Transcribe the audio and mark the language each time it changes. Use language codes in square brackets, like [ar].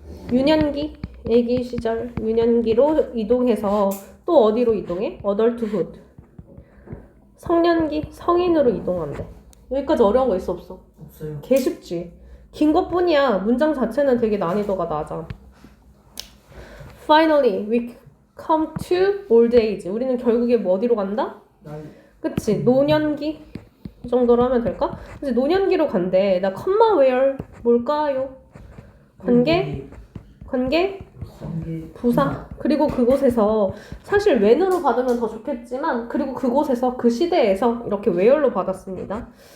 [ko] 유년기, 애기 시절, 유년기로 이동해서 또 어디로 이동해? [en] adulthood. [ko] 성년기, 성인으로 이동한대. 여기까지 어려운 거 있어 없어? 없어요. 개 쉽지. 긴 것뿐이야. 문장 자체는 되게 난이도가 낮아. [en] Finally, we come to old age. [ko] 우리는 결국에 뭐 어디로 간다? 그치? 노년기 이 정도로 하면 될까? 그치? 노년기로 간대. 나 컴마 where 뭘까요? 관계, 부사. 그리고 그곳에서 사실 when으로 받으면 더 좋겠지만 그리고 그곳에서 그 시대에서 이렇게 where로 받았습니다.